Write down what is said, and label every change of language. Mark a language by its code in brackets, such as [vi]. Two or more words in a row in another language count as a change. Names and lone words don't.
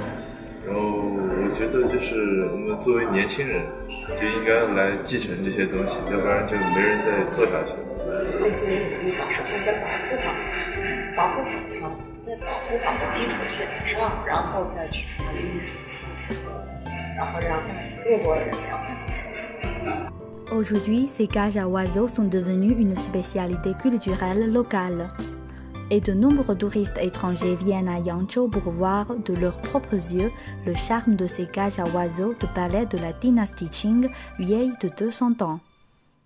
[zh] 然后我觉得就是我们作为年轻人，就应该来继承这些东西，要不然就没人再做下去了。对自己努力吧，首先保护好它，保护好它，在保护好的基础线上，然后再去发育，然后让更多的人了解它。 [fr] Aujourd'hui, ces cages à oiseaux sont devenues une spécialité culturelle locale. Et de nombreux touristes étrangers viennent à Yangzhou pour voir de leurs propres yeux le charme de ces cages à oiseaux de palais de la dynastie Qing, vieille de 200 ans.